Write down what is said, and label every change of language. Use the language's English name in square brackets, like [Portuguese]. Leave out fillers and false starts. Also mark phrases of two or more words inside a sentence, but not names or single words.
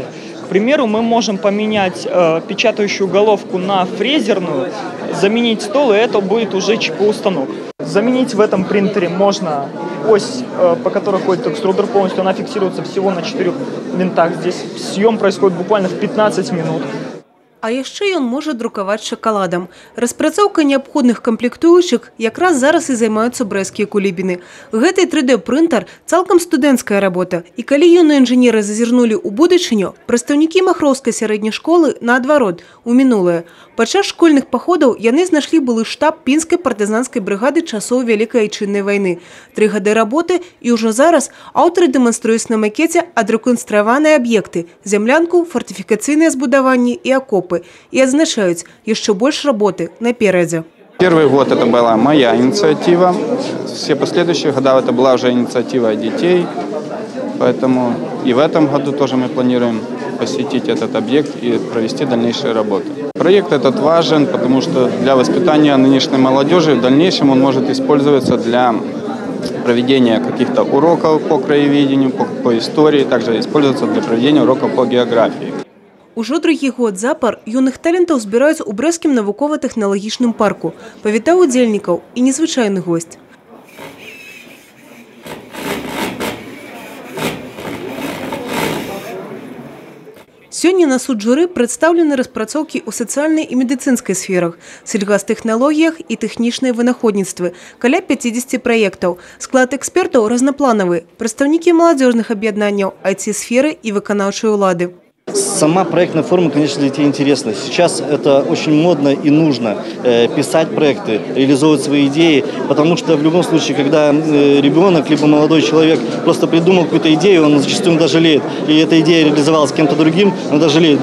[Russian] К примеру, мы можем поменять печатающую головку на фрезерную, заменить стол, и это будет уже ЧПУ-станок. Заменить в этом принтере можно ось, по которой ходит экструдер полностью, она фиксируется всего на 4 винтах. Здесь съем происходит буквально в 15 минут. [Belarusian] А яшчэ ён можа друкаваць шакаладам. Распрацоўка неабходных камплектуючых якраз зараз і займаюцца брэсцкія кулібіны. Гэты 3D-прынтер цалкам студэнцкая работа. І калі юныя інжынеры зазірнулі ў будучыню, прадстаўнікі махроўскай сярэдняй школы, наадварот, у мінулае. Падчас школьных паходаў яны знайшлі былы штаб пінскай партызанскай брыгады часоў Вялікай Айчыннай вайны. 3 гады работы, і ўжо зараз аўтары дэманструюць на макеце адрэканструяваныя аб'екты – зямлянку, фортифікацыйныя збудаванні і акопы. [Russian] И означают еще больше работы напереди. Первый год это была моя инициатива. Все последующие года это была уже инициатива детей. Поэтому и в этом году тоже мы планируем посетить этот объект и провести дальнейшие работы. Проект этот важен, потому что для воспитания нынешней молодежи в дальнейшем он может использоваться для проведения каких-то уроков по краеведению, по истории, также использоваться для проведения уроков по географии. [Belarusian] Ужо другі год запар юных талентаў збіраюць у брэсцкім навукова-тэхналагічным парку. Павітаў удзельнікаў і незвычайны госць. Сёння на суд журы прадстаўлены распрацоўкі ў сацыяльнай і медыцынскай сферах, сельгастэхналогіях і тэхнічнай вынаходніцтвы, каля 50 праектаў. Склад экспертаў разнапланавы, прадстаўнікі маладзёжных аб'яднанняў, IT-сферы і выканаўчай улады. [Russian] Сама проектная форма, конечно, для детей интересна. Сейчас это очень модно и нужно писать проекты, реализовывать свои идеи, потому что в любом случае, когда ребенок либо молодой человек просто придумал какую-то идею, он зачастую иногда жалеет, и эта идея реализовалась кем-то другим, он даже жалеет.